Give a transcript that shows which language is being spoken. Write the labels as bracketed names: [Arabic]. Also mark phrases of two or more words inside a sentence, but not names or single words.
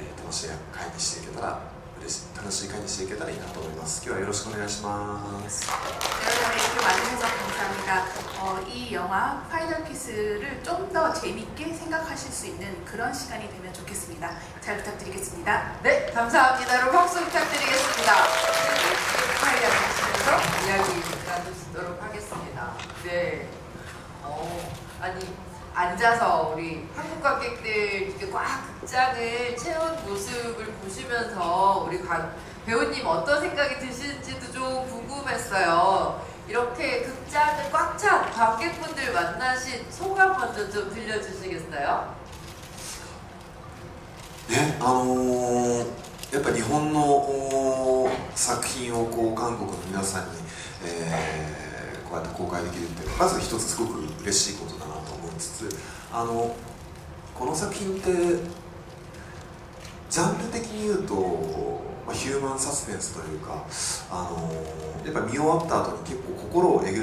[Japanese] しい会にしていけたら楽しい会にしていけたらいいなと思います。今日はよろしくお願いします。 [Korean] 이렇게 와주셔서 감사합니다. 이 영화 파이널 키스를 좀 더 재밌게 생각하실 수 있는 그런 시간이 되면 좋겠습니다. 잘 부탁드리겠습니다. 네, 감사합니다. 여러분 박수 부탁드리겠습니다. 파이널 키스에서 이야기 나누도록 하겠습니다. 네. 아니 앉아서 우리 한국 관객들 이렇게 꽉 극장을 채운 모습을 보시면서 우리 배우님 어떤 생각이 드시는지도 좀 궁금했어요. 이렇게 극장을 꽉 찬 관객분들 만나신 소감 먼저 좀 들려주시겠어요? 네, [Japanese] やっぱ日本の作品を韓国の皆さんに、こうやって公開できるってまず一つすごく嬉しいことだなと思いつつ、この作品ってジャンル的に言うと、ヒューマンサスペンスというか、やっぱり見終わった後に結構心をえぐ